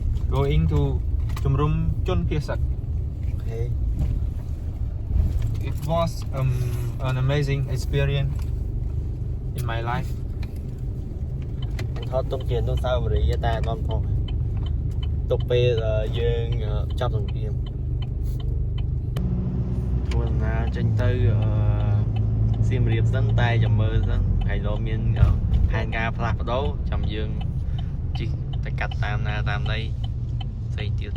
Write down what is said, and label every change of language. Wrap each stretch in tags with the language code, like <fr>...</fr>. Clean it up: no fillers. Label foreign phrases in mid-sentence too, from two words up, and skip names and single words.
<en>going to</en> <km>ជំរំជនភៀសសឹក</km> <en>Okay. It was an amazing experience in my life.</en> <km>ថតទុកជាអនុស្សាវរីយ៍តែអត់បានផងទុកពេលយើងចាប់សង្គ្រាមធ្វើដំណើរចេញទៅសៀមរាបសិនតែចាំមើលសិនហើយលោកមានផែនការផ្លាស់ប្ដូរចាំយើងជិះទៅកាត់តាមណាតាមណីផ្សេងទៀត</km>